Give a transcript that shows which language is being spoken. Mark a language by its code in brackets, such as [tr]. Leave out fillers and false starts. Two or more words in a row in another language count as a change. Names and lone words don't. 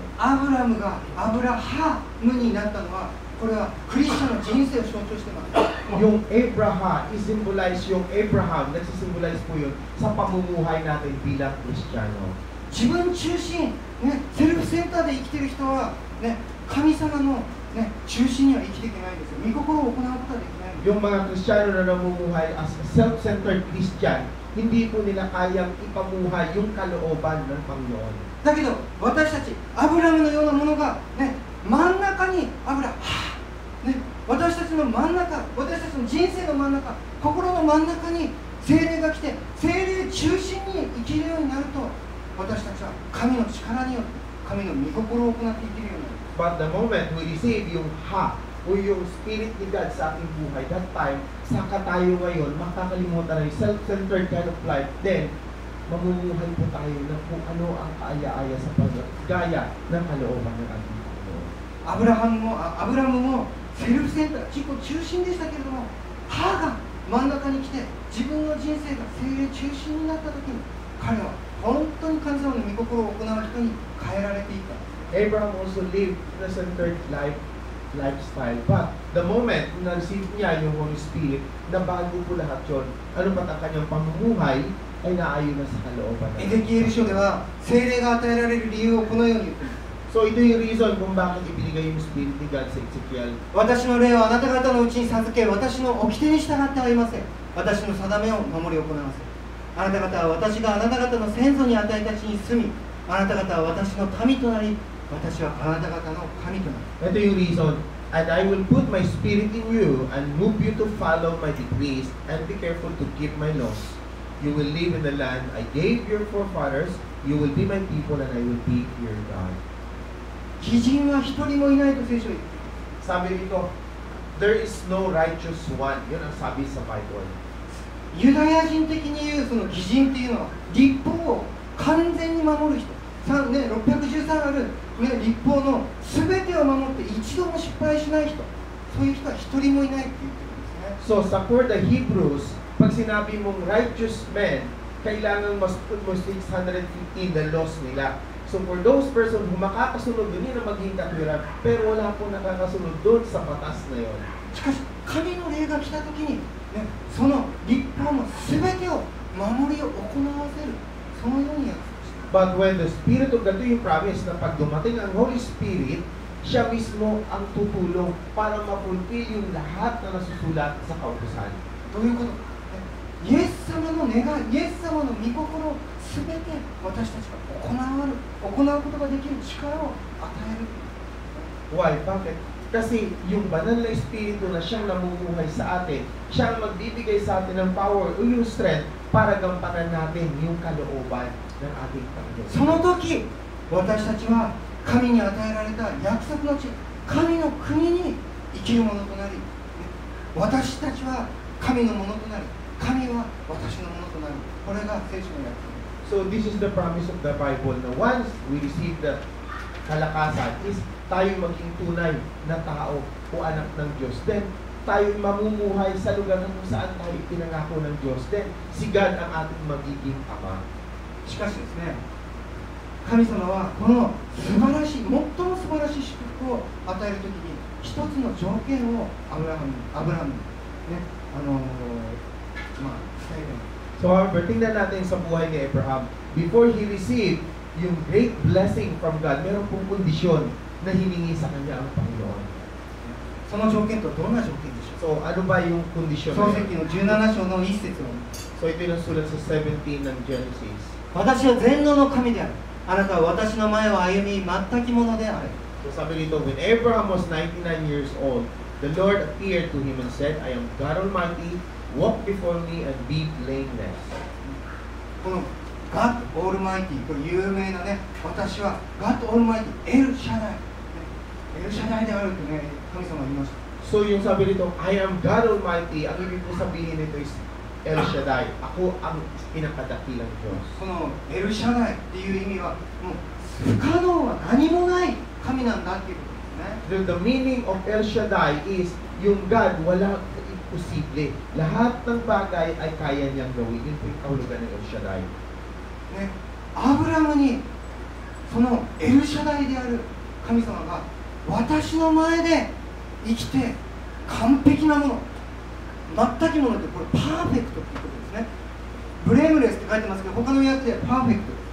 [ja] アブラムがアブラハムになったのは、これはクリスチャンの人生を象徴しています。 [tl] Yung Abraham [en] is symbolize [tl] yung Abraham, nagsisymbolize po yun sa pamumuhay natin bilang Kristiyano. [ja] 自分中心、ね、セルフセンターで生きている人は、ね、神様の、ね、中心には生きていけないんですよ。御心を行うことはできない。 [tl] Yung mga Kristiyano na namumuhay [en] as a self-centered Christian, [tl] hindi po nila kayang ipamuhay yung kalooban ng Panginoon. [ja] だけど私たちアブラムのようなものが、ね、真ん中にね、私たちの真ん中、私たちの人生の真ん中、心の真ん中に聖霊が来て、聖霊中心に生きるようになると、私たちは神の力によって神の御心を行っていけるようになる。 [en] But the moment we receive [tl] yung o yung [en] Spirit ni God [tl] sa ating buhay, [en] that time, [tl] saka tayo ngayon, makakalimutan na yung [en] self-centered kind of life, then, [tl] mamumuhay po tayo ng kung ano ang kaaya-aya sa paggaya ng kalooban ng ating Panginoon. [ja] アブラムもセルフセンター、自己中心でしたけれども、母が真ん中に来て、自分の人生が聖霊中心になったときに、彼は本当に神様の御心を行う人に変えられていった。 [en] Abraham also lived in a centered lifestyle. But the moment [tl] na receive niya yung Holy Spirit, nabago po lahat yun. Ano ba ang kanyang pamumuhay ay naayon na sa kalooban. [ja] エゼキエル書では聖霊が与えられる理由をこのように言っています。 [tl] So ito yung reason kung bakit ibinigay yung Spirit ni God sa Ezekiel. [ja] 私の霊をあなた方のうちに授け、私の掟に従ってはいません。私の定めを守り行わせ。あなた方は私があなた方の先祖に与えた地に住み、あなた方は私の民となり、私はあなた方の神となる。 [tl] Ito yung reason. [en] And I will put my Spirit in you and move you to follow my decrees and be careful to keep my laws. You will live in the land I gave your forefathers. You will be my people and I will be your God. [ja] 義人は一人もいないと聖書を言っています。 [tl] Sabi dito, [en] there is no righteous one. [tl] Yun ang sabi sa Bible. [ja] ユダヤ人的に言うその義人っていうのは律法を完全に守る人、613ある、律法の全てを守って一度も失敗しない人、そういう人は一人もいないって言ってるんですね。 [tl] So sa [en] for the Hebrews, [tl] pag sinabi mong [en] righteous men, [tl] kailangan mas-put mo 615 [en] the laws [tl] nila. [en] So for those person who [tl] makakasunod doon, yun ang maging katwiran, pero wala po nakakasunod doon sa batas na yon. [ja] しかし神の霊が来た時に、その律法の全てを守りを行わせる、そのように約束した。 [en] But when the Spirit of God, [tl] yung promise na pag dumating ang Holy Spirit, siya mismo ang tutulong para ma-fulfill yung lahat na nasusulat sa kautusan. [ja] どういうこと？イエス様の願い、イエス様の御心を全て私たちが行うことができる力を与える。 [tl] Why? Bakit? Kasi yung banal na Espiritu na siyang namumuhay sa atin, siyang magbibigay sa atin ng power o yung strength para gampanan natin yung kalooban ng ating Panginoon. [ja] その時、私たちは神に与えられた約束の地、神の国に生きるものとなり、私たちは神のものとなり、神は私のものとなる。これが聖書の約束。 [en] So this is the promise of the Bible na once we receive the kalakasan is [tl] tayo maging tunay na tao o anak ng Diyos. Then tayo mamumuhay sa lugar kung saan tayo pinangako ng Diyos. Then si God ang ating magiging Ama. [ja] しかしですね、神様はこの素晴らしい、最も素晴らしい祝福を与えるときに、 一つの条件をアブラハムにね、伝える。 [en] So however, [tl] tingnan natin sa buhay ni Abraham. [en] Before he received yung great blessing from God, [tl] meron pong kondisyon na hiningi sa kanya ang Panginoon. [ja] その条件とどんな条件でしょう。 [tl] So ano ba yung kondisyon [ja] 創 [tl] na [ja] 世記 [tl] yun? [ja] の17章の1節を。 [tl] So ito yung sulat sa 17 ng Genesis. [ja] 私は全能の神である。あなたは私の前を歩み、全き者である。 [tl] So sabi dito, [en] when Abraham was 99 years old, the Lord appeared to him and said, I am God Almighty, walk before me and be blameless. [ja] このガッドオールマイティ、これ有名なね、私はガッドオールマイティ、エルシャダイ、エルシャダイであるってね、神様が言いました。 [tl] So yung sabi dito, [en] I am God Almighty, [tl] ang ibig po sabihin nito is El Shaddai. Ako ang pinakadakilang Diyos. [ja] このエルシャダイっていう意味は、もう不可能は何もない神なんだっていうことですね。 [en] The meaning of El Shaddai is yung God, [tl] walang imposible. Lahat ng bagay ay kaya niyang gawin. Yun po yung kahulugan ng El Shaddai. [ja] ね、アブラムにそのエルシャダイである神様が私の前で生きて完璧なもの、全きものってこれパーフェクトっていうことですね。ブレームレスって書いてますけど、他の訳でパーフェクトです。